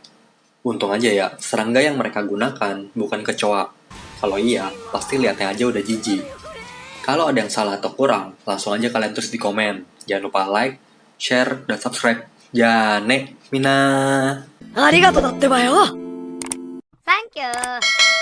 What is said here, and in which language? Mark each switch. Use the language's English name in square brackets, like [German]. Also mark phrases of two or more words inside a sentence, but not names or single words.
[Indonesian] Untung aja ya, serangga yang mereka gunakan bukan kecoa. Kalau iya, pasti lihatnya aja udah jijik. Kalau ada yang salah atau kurang, langsung aja kalian tulis di komen. Jangan lupa [English] like, share, [Indonesian] dan subscribe. [Japanese] じゃね、みんな. ありがとうだってばよ。サンキュー。